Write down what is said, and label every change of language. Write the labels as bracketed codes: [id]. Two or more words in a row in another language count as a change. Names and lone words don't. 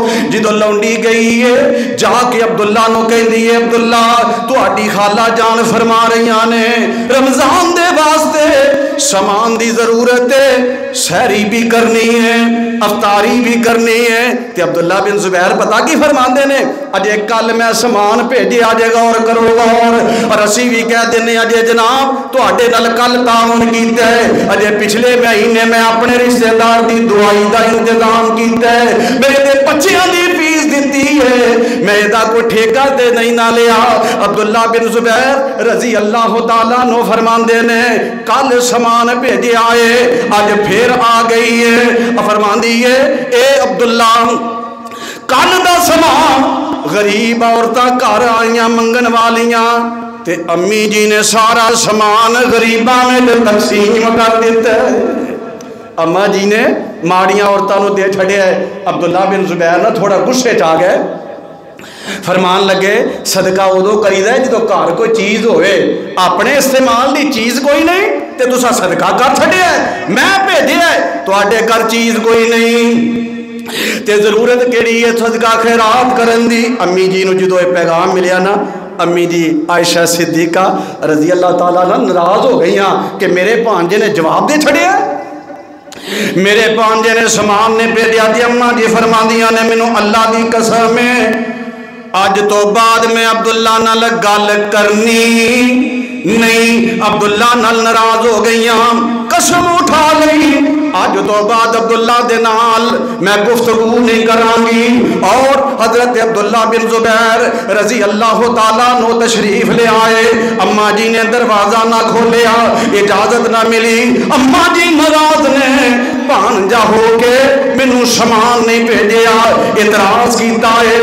[pa] جدو لونڈی گئی ہے جا کے عبداللہ نو کہیں دیئے عبداللہ تو آڈی خالہ جان فرما رہیاں نے رمضان دے واسطے سامان دی ضرورت ہے، سحری بھی کرنی ہے، افطاری بھی کرنی ہے۔ تے عبداللہ بن زبیر پتہ کی فرماندے نے، اجے کل میں سامان بھیجے، اجے غور کرو غور، اور اسی بھی کہہ دینے اجے جناب تواڈے نال کل تعاون کیتا ہے، اجے پچھلے مہینے میں اپنے رشتہ دار دی دعائی دا انتظام کیتا ہے، میرے دے بچیاں دی فیس دتی ہے، میں دا کوئی ٹھیکہ تے نہیں نہ لیا۔ عبداللہ بن زبیر [ar] رضی اللہ تعالیٰ [pa] نو فرماندے نے کل سامان بھیجے آئے، آج پھر آ گئی ہے، فرماندی ہے اے عبداللہ کل دا سامان غریب عورتاں گھر آئیاں منگن والیاں، تے امی جی نے سارا سامان غریباں میں تقسیم کر دیتا ہے۔ اما جی نے ماڑیاں عورتاں نو دے چھڑیا ہے۔ عبداللہ بن زبیر نہ تھوڑا غصے چ آ گئے، فرمان لگے صدقہ ادو کریدا ہے جدو گھر کوئی چیز ہوئے، اپنے استعمال دی چیز کوئی نہیں تے تسا صدقہ کر چھڑیا ہے، میں بھیجیا ہے تواڈے گھر چیز کوئی نہیں تے ضرورت کیڑی ہے صدقہ خیرات کرن دی۔ امی جی نو جدو یہ پیغام ملیا نا، امی جی عائشہ صدیقہ [ar] رضی اللہ تعالیٰ عنہ [pa] ناراض ہو گئی کہ میرے بھانجے نے جواب دے چھڑیا ہے، میرے بھانجے نے سامان نے بھیجیا دی۔ اما جی فرماندیاں نے مینوں اللہ دی قسم ہے اج تو بعد میں عبداللہ نال گل کرنی نہیں، عبداللہ نال ناراض ہو گئیاں، قسم اٹھا لئی اج تو بعد عبداللہ دے نال میں گفتگو نہیں کران گی۔ اور حضرت عبداللہ بن زبیر [ar] رضی اللہ تعالیٰ [pa] نو تشریف لے آئے، اما جی نے دروازہ نہ کھولیا، اجازت نہ ملی، اما جی ناراض نے بھانجا ہو کے مینوں سامان نہیں بھیجیا، اعتراض کیتا ہے۔